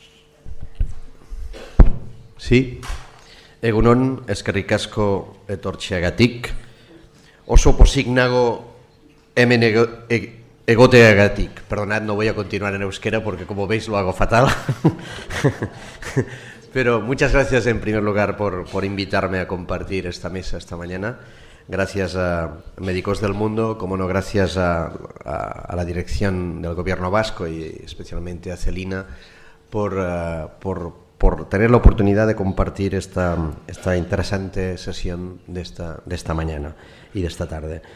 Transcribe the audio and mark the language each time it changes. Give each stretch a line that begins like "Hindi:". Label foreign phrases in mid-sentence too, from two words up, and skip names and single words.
Spanish: Sí,
Basque: Egunon, eskerrik asko etortzeagatik. Oso pozik nago hemen egoteagatik.
Spanish: Perdonad, no voy a continuar en euskera porque como veis lo hago fatal. Pero muchas gracias en primer lugar por invitarme a compartir esta mesa esta mañana. Gracias a Médicos del Mundo, como no, gracias a la dirección del Gobierno vasco y especialmente a Celina por tener la oportunidad de compartir esta interesante sesión de esta mañana y de esta tarde.